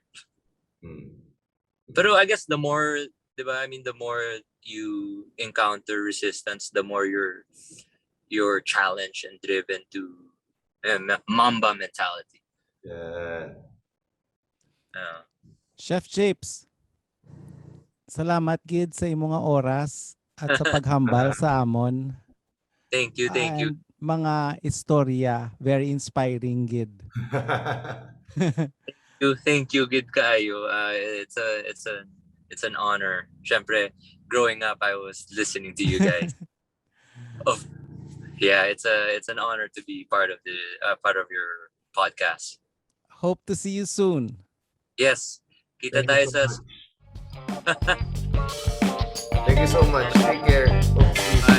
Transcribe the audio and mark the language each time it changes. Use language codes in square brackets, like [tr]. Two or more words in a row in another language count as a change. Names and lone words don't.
[en] Pero I guess the more, diba, I mean, the more you encounter resistance, the more you're challenged and driven to Mamba mentality. Yeah. [hil] Chef Jayps, salamat gid sa imong nga oras at sa paghambal sa amon. [en] Thank you. [hil] Mga istorya, [en] very inspiring gid. Thank you, [hil] gid kaayo. [en] It's an honor. Syempre, growing up, I was listening to you guys. It's an honor to be part of your podcast. Hope to see you soon. Yes, [tl] kita tayo sa. [en] Thank you so much. Take care.